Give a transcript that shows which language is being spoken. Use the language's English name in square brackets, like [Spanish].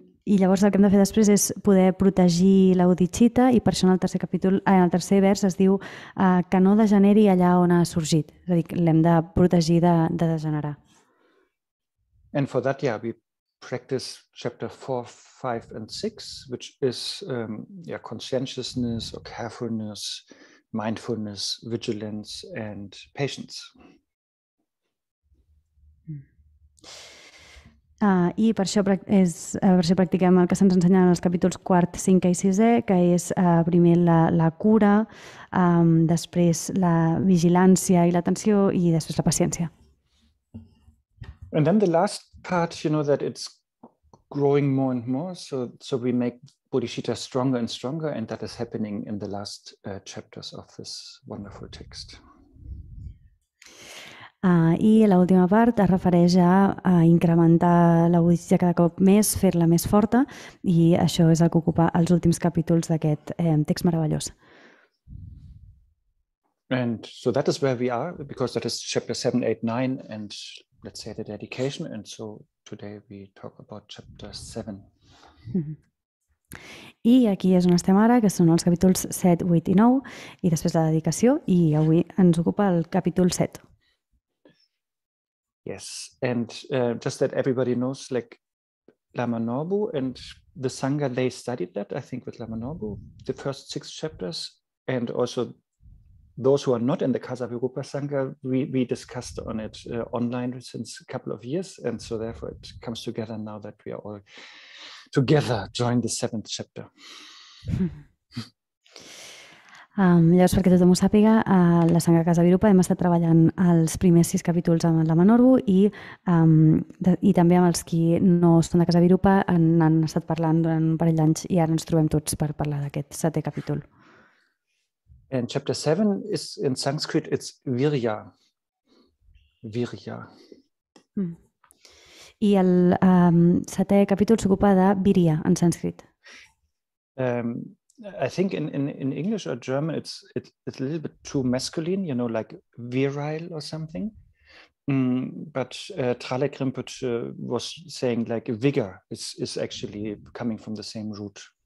[Catalan] I llavors el que hem de fer després és poder protegir la bodhicitta, i per això en el tercer vers es diu que no degeneri allà on ha sorgit. És a dir, l'hem de protegir de degenerar. [English] And for that, we practice chapter 4, 5, and 6, which is conscientiousness or carefulness, mindfulness, vigilance, and patience. [Catalan] I per això practiquem el que se'ns ensenya en els capítols 4, 5 i 6è, que és primer la cura, després la vigilància i l'atenció i després la paciència. [English] And then the last part, that it's growing more and more, so we make bodhicitta stronger and stronger, and that is happening in the last chapters of this wonderful text. [Catalan] I l'última part es refereix a incrementar la budista cada cop més, fer-la més forta, i això és el que ocupa els últims capítols d'aquest text meravellós. [English] And so that is where we are, because that is chapter 7, 8, 9, and let's say the dedication. And so today we talk about chapter 7. [Catalan] I aquí és on estem ara, que són els capítols 7, 8 i 9, i després la dedicació, i avui ens ocupa el capítol 7. [English] Yes, and just that everybody knows, like Lama Norbu and the Sangha, they studied that, I think, with Lama Norbu, the first 6 chapters, and also those who are not in the Kasavirupa Sangha, we discussed on it online since a couple of years, and so therefore it comes together now that we are all together join the 7th chapter. [Catalan] Llavors, perquè tothom ho sàpiga, a la Sangha Kasavirupa hem estat treballant els primers 6 capítols amb la Manorbu i també amb els qui no són de Kasavirupa han estat parlant durant un parell d'anys i ara ens trobem tots per parlar d'aquest 7è capítol. [English] And chapter 7 is in Sanskrit, it's virya. Virya. [Catalan] I el 7è capítol s'ocupa de virya en sànscrit. [English] I think in English or German, it's a little bit too masculine, you know, like virile or something. But Tralek Rinpoche was saying like vigor is actually coming from the same root.